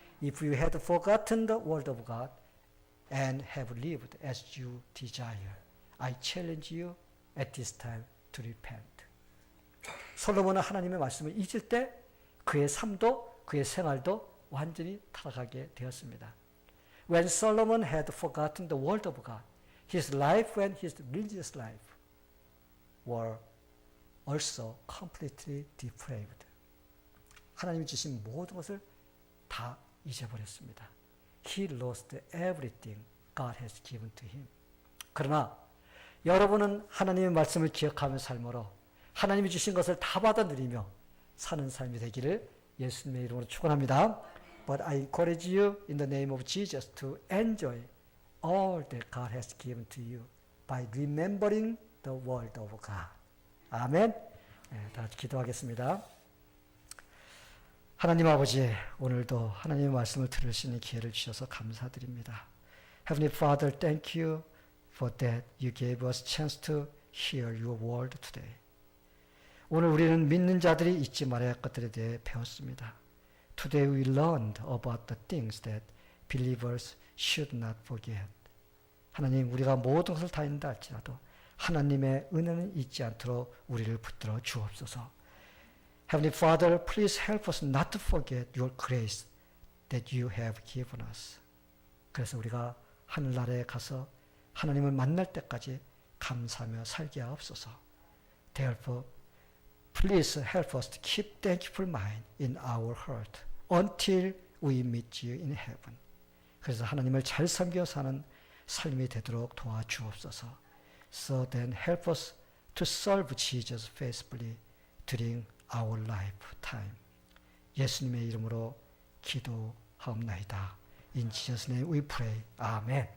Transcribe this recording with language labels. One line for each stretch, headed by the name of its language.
English: If you had forgotten the word of God and have lived as you desire, I challenge you at this time to repent.
Korean: 솔로몬은 하나님의 말씀을 잊을 때 그의 삶도 그의 생활도 완전히 타락하게 되었습니다.
English: When Solomon had forgotten the word of God, his life and his religious life were also completely depraved.
Korean: 하나님이 주신 모든 것을 다 잊어버렸습니다.
English: He lost everything God has given to him.
Korean: 그러나 여러분은 하나님의 말씀을 기억하며 삶으로 하나님이 주신 것을 다 받아 누리며 사는 삶이 되기를 예수님의 이름으로 축원합니다.
English: But I encourage you in the name of Jesus to enjoy all that God has given to you by remembering the word of God.
Korean: 아멘. 네, 다 같이 기도하겠습니다. 하나님 아버지, 오늘도 하나님의 말씀을 들을 수 있는 기회를 주셔서 감사드립니다.
English: Heavenly Father, thank you for that you gave us chance to hear your word today.
Korean: 오늘 우리는 믿는 자들이 잊지 말아야 할 것들에 대해 배웠습니다.
English: Today we learned about the things that believers should not forget.
Korean: 하나님, 우리가 모든 것을 다 잊는다 할지라도 하나님의 은혜는 잊지 않도록 우리를 붙들어 주옵소서.
English: Heavenly Father, please help us not to forget your grace that you have given us.
Korean: 그래서 우리가 하늘나라에 가서 하나님을 만날 때까지 감사하며 살게 하옵소서.
English: Therefore, please help us to keep thankful mind in our heart until we meet you in heaven.
Korean: 그래서 하나님을 잘 섬겨 사는 삶이 되도록 도와주옵소서.
English: So then help us to serve Jesus faithfully during our lifetime.
Korean: 예수님의 이름으로 기도하옵나이다.
English: In Jesus' name we pray. Amen.